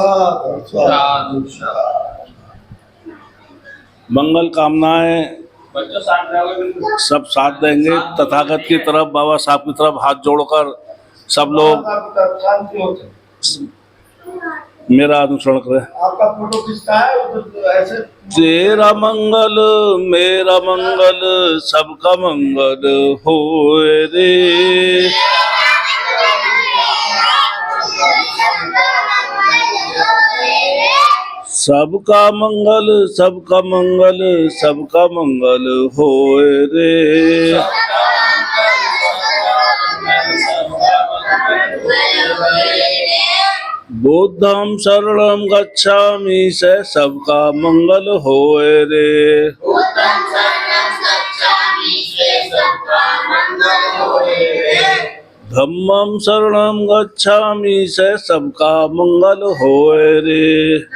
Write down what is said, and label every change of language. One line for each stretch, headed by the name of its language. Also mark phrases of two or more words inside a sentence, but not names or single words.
Hindi: मंगल कामनाएं सब साथ देंगे। तथागत की तरफ, बाबा साहब की तरफ हाथ जोड़कर सब लोग मेरा अनुसरण करें। आपका फोटो खींचता है ऐसे। तेरा मंगल मेरा मंगल सबका मंगल होए रे। सबका मंगल सबका मंगल सबका मंगल होए रे।
Pali: बुद्धं शरणं गच्छामि
Hindi: से सबका मंगल होए रे।
Pali: धम्मं शरणं गच्छामि
Hindi: से सबका मंगल होए रे।